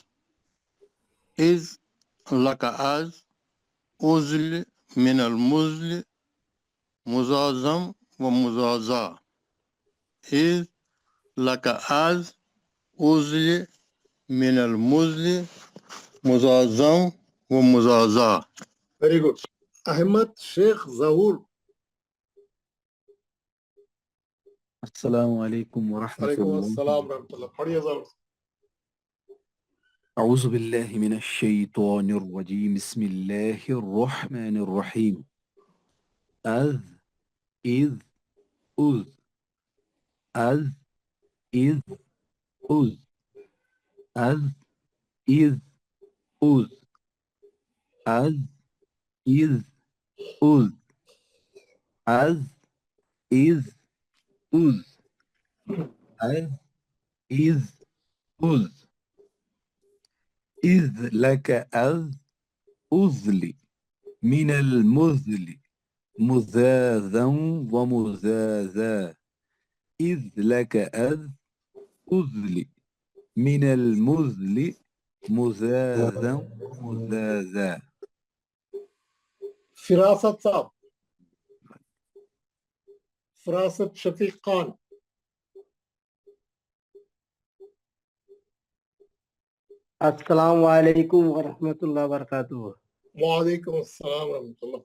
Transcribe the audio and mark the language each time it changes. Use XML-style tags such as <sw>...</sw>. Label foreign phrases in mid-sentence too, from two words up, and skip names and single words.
<ar>از لک از اوزل من المزل مزازم و مزازا. از لک از اوزل من المزل مزازم و مزازا.</ar> <en>Very good. احمد شیخ ظہور.</en> <ar>السلام علیکم ورحمۃ وعلیکم اللہ. السلام ورحمۃ اللہ. پڑھیے ظہور. اعوذ باللہ من الشیطان الرجیم. بسم اللہ الرحمن الرحیم. از از اوز از از اوز از از اوز از از اوز از از اوز از از اوز. إذ لك أذ أذل من المذل مذاذا ومذاذا. إذ لك أذ أذل من المذل مذاذا ومذاذا.</ar> <ur>فراست صاحب. فراست شفیق خان.</ur> <ar>السلام علیکم ورحمۃ اللہ وبرکاتہ. وعلیکم السلام ورحمۃ اللہ.</ar>